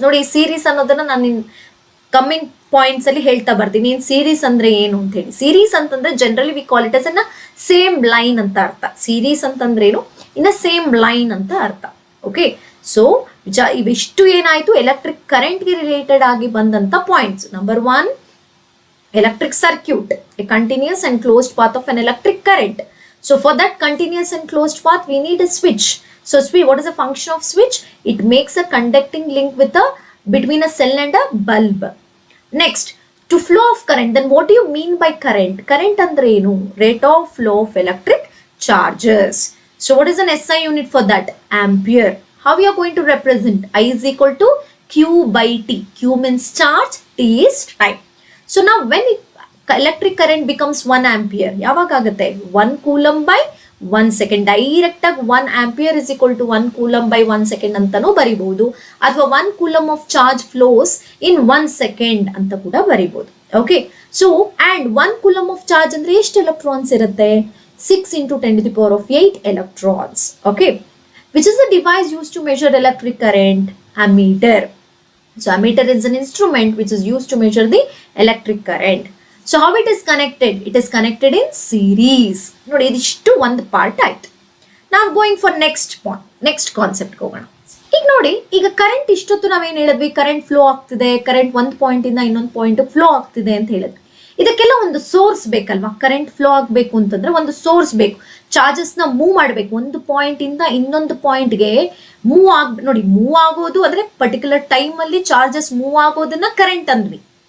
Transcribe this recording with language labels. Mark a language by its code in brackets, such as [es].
[kn] ನೋಡಿ, ಸೀರೀಸ್ ಅನ್ನೋದನ್ನ ನಾನು ಕಮ್ಮಿಂಗ್ ಪಾಯಿಂಟ್ಸ್ ಅಲ್ಲಿ ಹೇಳ್ತಾ ಬರ್ತೀನಿ. ಸೀರೀಸ್ ಅಂದ್ರೆ ಏನು ಅಂತ ಹೇಳಿ. ಸೀರೀಸ್ ಅಂತಂದ್ರೆ [en] generally we call it as a same line [kn] ಅಂತ ಅರ್ಥ. ಸೀರೀಸ್ ಅಂತಂದ್ರೆ ಏನು? [en] in a same line [kn] ಅಂತ ಅರ್ಥ. ಓಕೆ, ಸೊ ಇವಿಷ್ಟು ಏನಾಯ್ತು, ಎಲೆಕ್ಟ್ರಿಕ್ ಕರೆಂಟ್ ಗೆ ರಿಲೇಟೆಡ್ ಆಗಿ ಬಂದಂತ points. [en] Number 1, electric circuit, a continuous and closed path of an electric current. So for that continuous and closed path, we need a switch. So what is the function of switch? It makes a conducting link between a cell and a bulb. Next, to flow of current. Then what do you mean by current? Current [kn] andre enu? [en] Rate of flow of electric charges. So what is an SI unit for that? Ampere. How we are going to represent? I is equal to Q by T. Q means charge, T is time. So now when electric current becomes 1 ampere, [kn] ಯಾವಾಗ ಆಗುತ್ತೆ? [en] 1 coulomb by 1 second. Direct ಆಗಿ 1 ampere is equal to 1 coulomb by 1 second ಅಂತಾನೂ ಬರಿಬಹುದು, ಅಥವಾ 1 ಕೂಲಮ್ of charge flows in 1 second ಅಂತ ಕೂಡ ಬರಿಬಹುದು. [kn] Okay, so and 1 coulomb of charge ಅಂದ್ರೆ ಎಷ್ಟು electrons ಇರುತ್ತೆ? [en] 6 into 10 to the power of 8 electrons. Okay, which is the device used to measure electric current? Ammeter. So ammeter is an instrument which is used to measure the electric current. So how it is connected? It is connected in series. [kn] ನೋಡಿ, ಇದಿಷ್ಟು ಒಂದು part ಆಯ್ತು. ನಾವು [en] going for next point, [kn] next concept ಹೋಗೋಣ. ಈಗ ನೋಡಿ, ಈಗ current ಇಷ್ಟೊತ್ತು ನಾವೇನು ಹೇಳಿದ್ವಿ? ಕರೆಂಟ್ ಫ್ಲೋ ಆಗ್ತಿದೆ, ಕರೆಂಟ್ ಒಂದು ಪಾಯಿಂಟ್ ಇಂದ ಇನ್ನೊಂದು ಪಾಯಿಂಟ್ ಫ್ಲೋ ಆಗ್ತಿದೆ ಅಂತ ಹೇಳಿದ್ವಿ. ಇದಕ್ಕೆಲ್ಲ ಒಂದು ಸೋರ್ಸ್ ಬೇಕಲ್ವಾ? ಕರೆಂಟ್ ಫ್ಲೋ ಆಗಬೇಕು ಅಂತಂದ್ರೆ ಒಂದು ಸೋರ್ಸ್ ಬೇಕು. ಚಾರ್ಜಸ್ ನ ಮೂವ್ ಮಾಡಬೇಕು, ಒಂದು ಪಾಯಿಂಟ್ ಇಂದ ಇನ್ನೊಂದು ಪಾಯಿಂಟ್ಗೆ ನೋಡಿ, ಮೂವ್ ಆಗೋದು ಅಂದ್ರೆ ಪರ್ಟಿಕ್ಯುಲರ್ ಟೈಮ್ ಅಲ್ಲಿ ಚಾರ್ಜಸ್ ಮೂವ್ ಆಗೋದನ್ನ ಕರೆಂಟ್ ಅಂದ್ವಿ.